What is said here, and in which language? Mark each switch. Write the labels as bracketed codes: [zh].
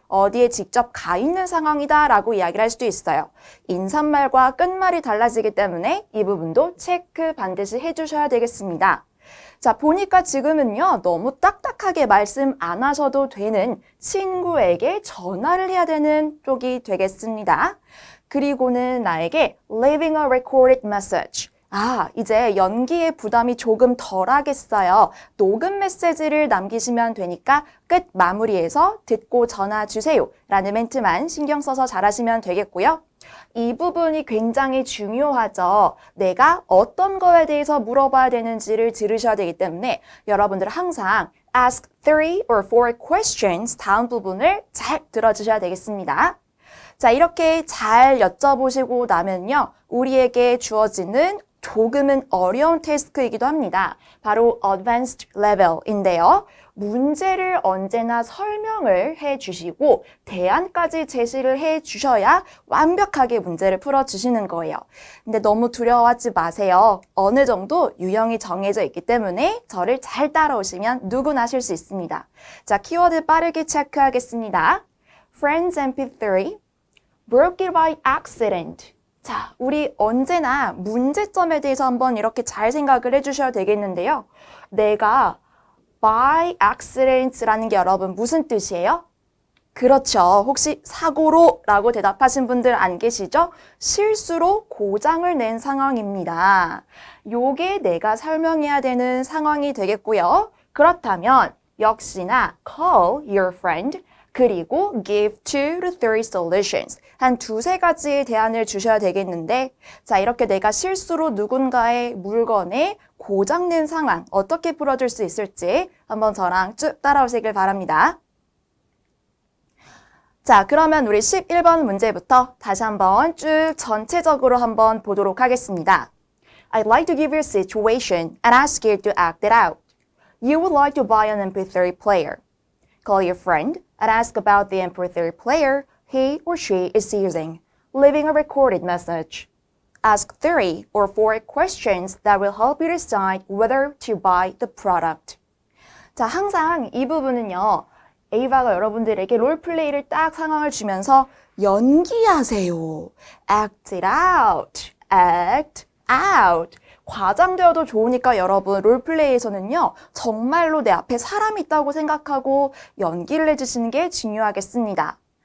[ko] 어디에 직접 가 있는 상황이다라고 이야기를 할 수도 있어요. 인사말과 끝말이 달라지기 때문에 이 부분도 체크 반드시 해주셔야 되겠습니다. 자, 보니까 지금은요, 너무 딱딱하게 말씀 안 하셔도 되는 친구에게 전화를 해야 되는 쪽이 되겠습니다. 그리고는 나에게 [en] leaving a recorded message. [ko] 아, 이제 연기의 부담이 조금 덜하겠어요. 녹음 메시지를 남기시면 되니까 끝 마무리해서 듣고 전화 주세요. 라는 멘트만 신경 써서 잘하시면 되겠고요. 이 부분이 굉장히 중요하죠. 내가 어떤 거에 대해서 물어봐야 되는지를 들으셔야 되기 때문에 여러분들 항상 [en] ask 3 or 4 questions [ko] 다음 부분을 잘 들어주셔야 되겠습니다. 자, 이렇게 잘 여쭤보시고 나면요. 우리에게 주어지는 조금은 어려운 태스크이기도 합니다. 바로 Advanced Level인데요. 문제를 언제나 설명을 해주시고 대안까지 제시를 해주셔야 완벽하게 문제를 풀어주시는 거예요. 근데 너무 두려워하지 마세요. 어느 정도 유형이 정해져 있기 때문에 저를 잘 따라오시면 누구나 하실 수 있습니다. 자, 키워드 빠르게 체크하겠습니다. [en] Friends MP3 broke it by accident. [ko] 자, 우리 언제나 문제점에 대해서 한번 이렇게 잘 생각을 해주셔야 되겠는데요. 내가 [en] by accident [ko] 라는 게 여러분 무슨 뜻이에요? 그렇죠. 혹시 사고로 라고 대답하신 분들 안 계시죠? 실수로 고장을 낸 상황입니다. 요게 내가 설명해야 되는 상황이 되겠고요. 그렇다면 역시나 [en] call your friend [ko] 그리고 [en] give 2 to 3 solutions. [ko] 한 두세 가지의 대안을 주셔야 되겠는데, 자, 이렇게 내가 실수로 누군가의 물건에 고장낸 상황 어떻게 풀어줄 수 있을지 한번 저랑 쭉 따라오시길 바랍니다. 자, 그러면 우리 11번 문제부터 다시 한번 쭉 전체적으로 한번 보도록 하겠습니다. [en] I'd like to give you a situation and ask you to act it out. You would like to buy an MP3 player. Call your friend and ask about the MP3 player he or she is using, leaving a recorded message. Ask 3 or 4 questions that will help you decide whether to buy the product. [ko] 자, 항상 이 부분은요. 에이바가 여러분들에게 롤플레이를 딱 상황을 주면서 연기하세요. [en] Act it out. Act out. [ko] 과장되어도 좋으니까 여러분 롤플레이에서는요. 정말로 내 앞에 사람이 있다고 생각하고 연기를 해주시는 게 중요하겠습니다.